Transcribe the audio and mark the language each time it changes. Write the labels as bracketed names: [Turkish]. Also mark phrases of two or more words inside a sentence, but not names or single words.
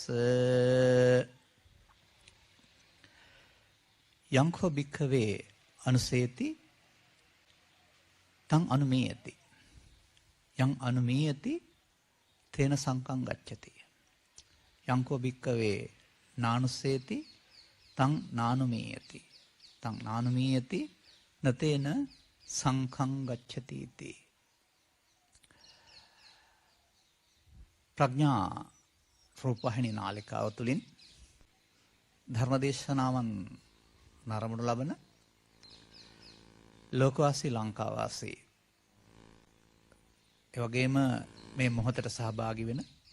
[Pali] යංඛෝ භික්ඛවේ අනුසේති තං අනුමේයති යං අනුමේයති තේන සංකං ගච්ඡති යංඛෝ භික්ඛවේ නානුසේති තං නානුමේයති තං නානුමේයති නතේන සංඛං ගච්ඡති इति [Sinhala] ප්‍රඥා රූපවාහිනී නාලිකාව තුලින් ධර්මදේශනාවන් නරඹනු ලබන ලෝකවාසී ලංකාවාසී ඒ වගේම මේ මොහොතට සහභාගී වෙන